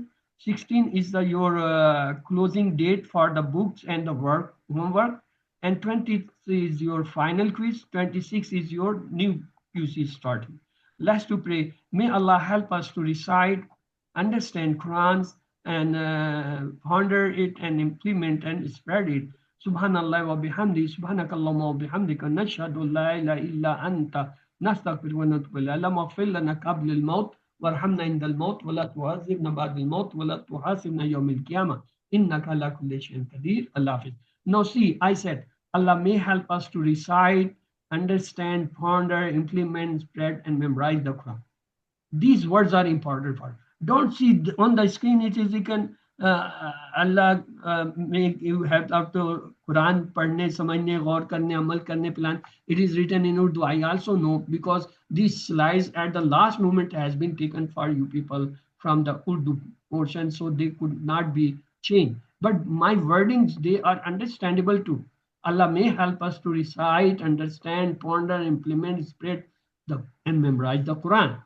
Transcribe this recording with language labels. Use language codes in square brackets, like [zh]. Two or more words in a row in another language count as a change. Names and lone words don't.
[en] 16 is your closing date for the books and the homework. And 20 is your final quiz. 26 is your new QC starting. Let's to pray. May Allah help us to recite, understand Quran, and ponder it and implement and spread it. [ar] سبحان الله وبحمده، سبحانك اللهم وبحمدك، نشهد لا إله إلا أنت، نستغفرك ونتوب إليك. اللهم اغفر لنا قبل الموت وارحمنا عند الموت ولا تعذبنا بعد الموت ولا تحاسبنا يوم القيامة إنك على كل شيء قدير. [ur] اللہ حافظ. [en] Now see, I said Allah may help us to recite, understand, ponder, implement, spread, and memorize the Quran. These words are important for us. Don't see on the screen it is you can Allah make you have to Quran [ur] پڑھنے، سمجھنے، غور کرنے، عمل کرنے [en] plan. It is written in Urdu. I also know because these slides at the last moment has been taken for you people from the Urdu portion, so they could not be changed. But my wordings, they are understandable too. Allah may help us to recite, understand, ponder, implement, spread, and memorize the Quran.